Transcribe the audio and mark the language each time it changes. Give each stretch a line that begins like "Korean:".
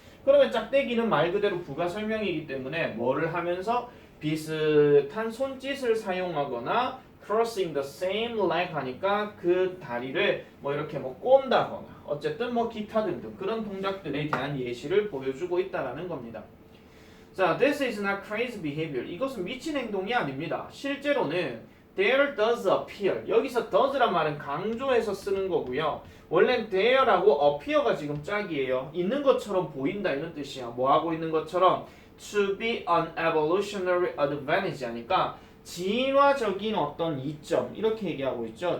Korean: 그러면 짝대기는 말 그대로 부가 설명이기 때문에 뭐를 하면서 비슷한 손짓을 사용하거나 crossing the same leg 하니까 그 다리를 뭐 이렇게 뭐 꼰다거나 어쨌든 뭐 기타 등등 그런 동작들에 대한 예시를 보여주고 있다라는 겁니다.
English: 자, this is not crazy behavior.
Korean: 이것은 미친 행동이 아닙니다. 실제로는
English: there does appear.
Korean: 여기서 does란 말은 강조해서 쓰는 거고요. 원래 there라고 appear가 지금 짝이에요. 있는 것처럼 보인다 이런 뜻이야. 뭐 하고 있는 것처럼
English: to be an evolutionary advantage
Korean: 하니까 진화적인 어떤 이점 이렇게 얘기하고 있죠.